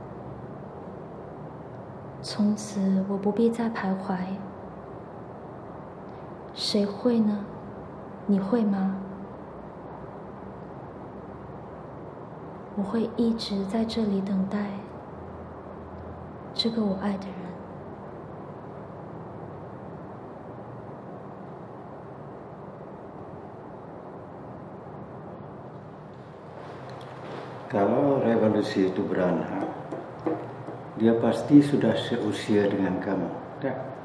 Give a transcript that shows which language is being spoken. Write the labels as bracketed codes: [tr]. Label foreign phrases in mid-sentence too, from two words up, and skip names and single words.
[zh] 从此我不必再徘徊。谁会呢？你会吗？我会一直在这里等待这个我爱的人。 [ms] Kalau revolusi itu beranak, dia pasti sudah seusia dengan kamu, tak?